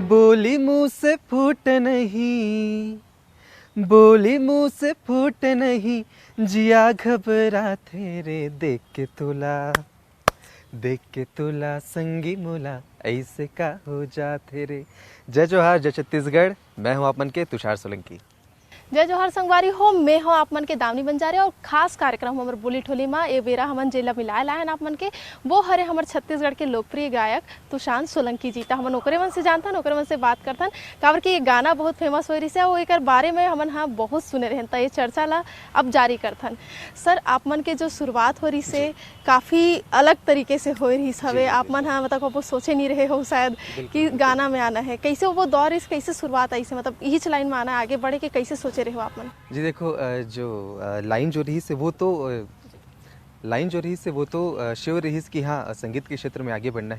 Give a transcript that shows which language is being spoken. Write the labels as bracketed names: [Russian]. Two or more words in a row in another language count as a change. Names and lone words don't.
[Chhattisgarhi] बोली मुंह से फूट नहीं, बोली मुंह से फूट नहीं, जिया घबरा तेरे देख के तुला संगी मुला, ऐसे का हो जा तेरे। जय जोहार, जय छत्तीसगढ़। मैं हूं आपमन के तुषार सोलंकी। जय जोहार संगवारी हो, मैं हो आप मन के दावनी बंजारे और खास कार्यक्रम हमर बोली ठोली में ए बेरा हमन जेला मिलाए लायन आप मन के वो हरे हमर छत्तीसगढ़ के लोकप्रिय गायक तुषार सोलंकी जी। हमन ओकरे मन से जानथन, ओकरे मन से बात करथन काबर कि ये गाना बहुत फेमस हो रही से और एकर बारे में हमन हाँ बहुत सुने रहन, त ये चर्चा ला अब जारी करथन। सर, आप मन के जो शुरुआत हो रही से काफ़ी अलग तरीके से हो रही हवे, आप मन हाँ मतलब वो सोचे नहीं रहे हो शायद कि गाना में आना है। कैसे वो दौर इस कैसे शुरुआत आई से, मतलब इच लाइन में आना आगे बढ़े के कैसे सोचे रहे हो आप मन? जी देखो, जो लाइन जो रही से वो तो श्योर रही कि हाँ संगीत के क्षेत्र में आगे बढ़ना है।